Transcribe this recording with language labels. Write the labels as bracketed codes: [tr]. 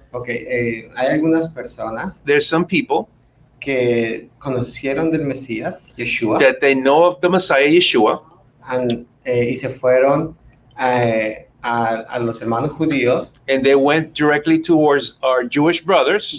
[es] Ok, hay algunas personas. [en] There's some people [es] que conocieron del Mesías, Yeshua, [en] that they know of the Messiah, Yeshua, [es] y se fueron a los hermanos judíos, [en] and they went directly towards our Jewish brothers,